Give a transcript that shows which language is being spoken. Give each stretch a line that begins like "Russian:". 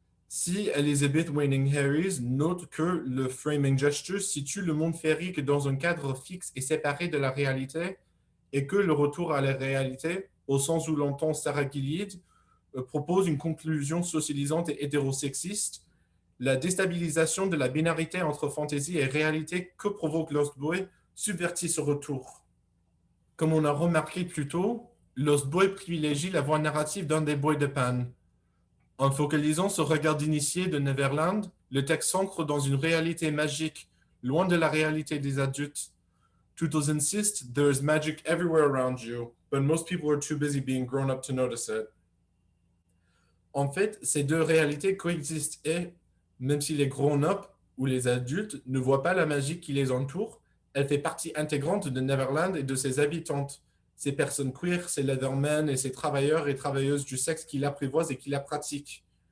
French: Si Elizabeth Waning Harris note que le framing gesture situe le monde féerique dans un cadre fixe et séparé de la réalité, et que le retour à la réalité, au sens où l'entend Sarah Gilead, propose une conclusion socialisante et hétérosexiste, la déstabilisation de la binarité entre fantaisie et réalité que provoque Lost Boy subvertit ce retour. Comme on a remarqué plus tôt, Lost Boy privilégie la voie narrative d'un des boys de Pan. En focalisant ce regard d'initié de Neverland, le texte s'ancre dans une réalité magique, loin de la réalité des adultes.
English: Tootles insist there is magic everywhere around you, but most people are too busy being grown up to notice it.
French: En fait, ces deux réalités coexistent et, même si les grown-up ou les adultes ne voient pas la magie qui les entoure, elle fait partie intégrante de Neverland et de ses habitantes. Ces personnes queer, ces leathermen et ces travailleurs et travailleuses du sexe qui l'apprivoisent et qui la pratiquent.